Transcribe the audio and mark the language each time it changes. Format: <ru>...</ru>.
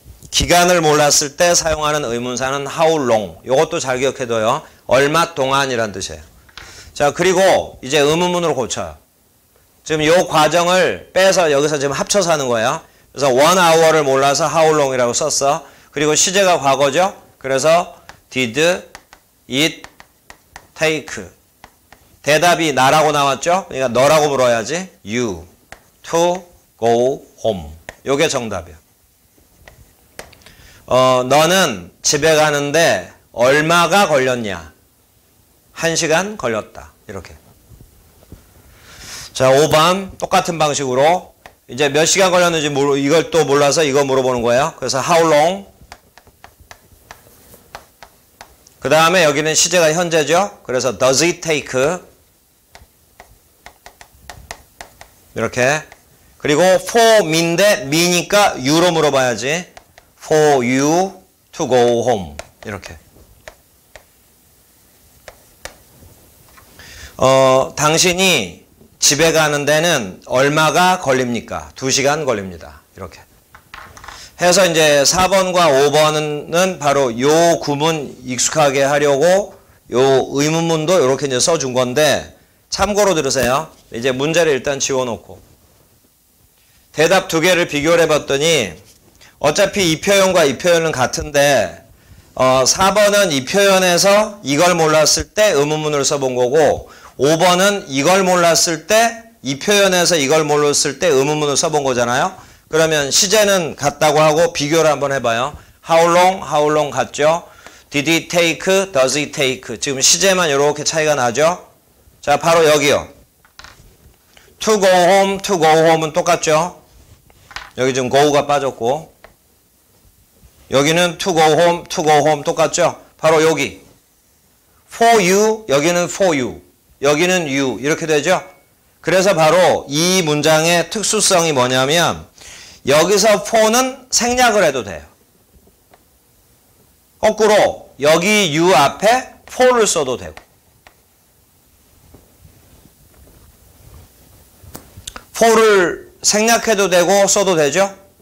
<ko>기간을 몰랐을 때 사용하는 의문사는</ko> <en>how long.</en> <ko>이것도 잘 기억해둬요. 얼마 동안이란 뜻이에요. 자, 그리고 이제 의문문으로 고쳐요. 지금 이 과정을 빼서 여기서 지금 합쳐서 하는 거예요. 그래서</ko> <en>one hour</en> <ko>를 몰라서</ko> <en>how long</en> <ko>이라고 썼어. 그리고 시제가 과거죠. 그래서</ko> <en>did it take.</en> <ko>대답이 나라고 나왔죠. 그러니까 너라고 물어야지.</ko> <en>you to go home.</en> <ko>요게 정답이야. 너는 집에 가는데 얼마가 걸렸냐? 1시간 걸렸다. 이렇게. 자, 5번 똑같은 방식으로 이제 몇 시간 걸렸는지 이걸 또 몰라서 이거 물어보는 거예요. 그래서</ko> <en>how long.</en> <ko>그 다음에 여기는 시제가 현재죠. 그래서</ko> <en>does it take.</en> <ko>이렇게. 그리고</ko> <en>for me</en> <ko>인데 me니까 you로 물어봐야지.</ko> <en>for you to go home.</en> <ko>이렇게. 당신이 집에 가는 데는 얼마가 걸립니까? 2시간 걸립니다. 이렇게. 해서 이제 4번과 5번은 바로 요 구문 익숙하게 하려고 요 의문문도 이렇게 이제 써준 건데 참고로 들으세요. 이제 문제를 일단 지워놓고 대답 2개를 비교를 해봤더니 어차피 이 표현과 이 표현은 같은데 4번은 이 표현에서 이걸 몰랐을 때 의문문을 써본 거고 5번은 이걸 몰랐을 때 이 표현에서 이걸 몰랐을 때 의문문을 써본 거잖아요. 그러면 시제는 같다고 하고 비교를 한번 해봐요.</ko> <en>How long</en> <ko>같죠?</ko> <en>Did it take? Does it take?</en> <ko>지금 시제만 이렇게 차이가 나죠? 자, 바로 여기요.</ko> <en>To go home은</en> <ko>똑같죠? 여기 지금 go가 빠졌고 여기는</ko> <en>to go home</en> <ko>똑같죠? 바로 여기.</ko> <en>For you,</en> <ko>여기는</ko> <en>for you.</en> <ko>여기는 you. 이렇게 되죠? 그래서 바로 이 문장의 특수성이 뭐냐면 여기서 for는 생략을 해도 돼요. 거꾸로 여기 you 앞에 for를 써도 되고 for를 생략해도 되고 써도 되죠?</ko>